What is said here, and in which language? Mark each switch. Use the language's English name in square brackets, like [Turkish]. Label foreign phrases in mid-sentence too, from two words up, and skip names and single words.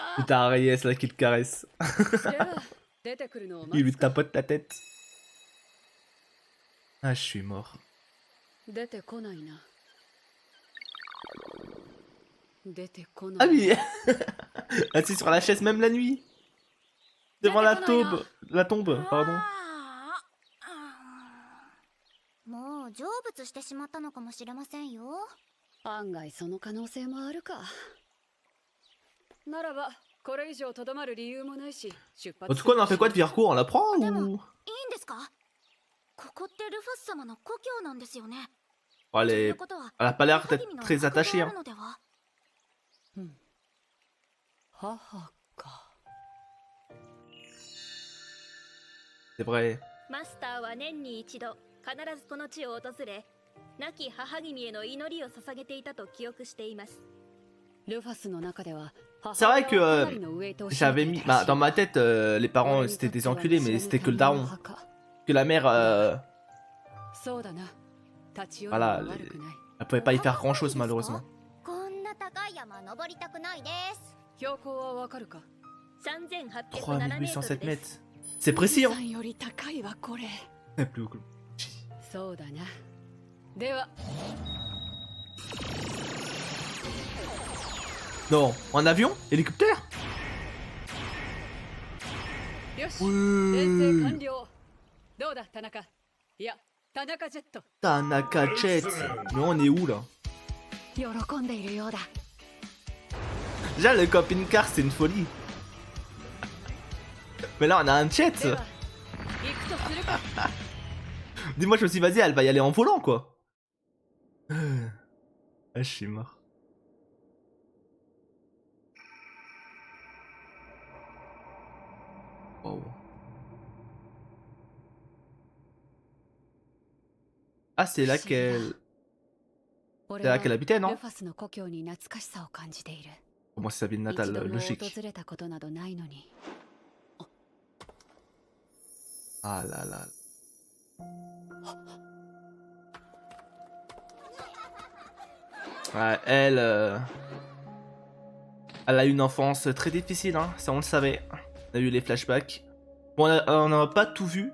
[French] Putain, Ariel, c'est là qu'il te caresse. [Japanese] じゃあ出てくるのを [French] Il [Japanese] 待 [French] lui [Japanese] つか。 [French] tapote la tête. Ah, je suis mort. [Japanese] 出てこないな。出てこ [French] Ah [Japanese] ない。 [French] oui. Assis sur la chaise même la nuit. Devant la tombe. La tombe, pardon. [Japanese] もう成仏してしまったのかもしれませんよ。案外その可能性もあるか。ならばこれ以上とどまる理由もないし出発。 [French] En tout cas, on en fait quoi de Vircourt? On la prend [Japanese] でもいい [French] ou... [Japanese] んですか？ここってルファス様の故郷なんですよね。 [French] Oh, [Japanese] とい [French] elle [Japanese] うことは [French] a pas l'air [Japanese] 母 [French] d'être [Japanese] 君の [French] très [Japanese] お墓 [French] attachée. [Japanese] があ [French] Hein. [Japanese] るのでは？母か。 [French] C'est vrai. [Japanese] マスターは年に一度必ずこの地を訪れ、亡き母君への祈りを捧げていたと記憶しています。ルファスの中では [French] C'est vrai que j'avais mis... Bah, dans ma tête, les parents c'était des enculés, mais c'était que le daron. Que la mère... Voilà, elle pouvait pas y faire grand chose malheureusement. [Japanese] こんな高い山登りたくないです。標高はわかるか。 3807 [French] 3807 mètres. C'est précis, hein. [Japanese] より高いわこれ。 [French] Plus haut que- [Japanese] そうだな。では [French] Non, en avion? Hélicoptère? [Japanese] よし、遠征完了。どうだ田中。いや、田中ジェット。 [French] Tanaka Jet. Mais on est où là? [Japanese] 喜んでいるようだ。 [French] Déjà le camping-car c'est une folie. Mais là on a un jet. [Japanese] では行くとするか。 [French] Dis-moi je me suis dit vas-y elle va y aller en volant quoi. Ah je suis mort. Wow. Ah c'est là qu'elle... C'est là qu'elle habitait [Japanese] ル [French] non? [Japanese] ファスの故郷に懐かしさを感じている。 [French] Comment c'est sa ville [Japanese] 一 [French] natale [Japanese] 度も [French] logique. [Japanese] 訪れたことなどないのに。 [French] Ah là là. Ouais, elle... Elle a eu une enfance très difficile, hein, ça on le savait. On a eu les flashbacks. Bon, on n'a pas tout vu.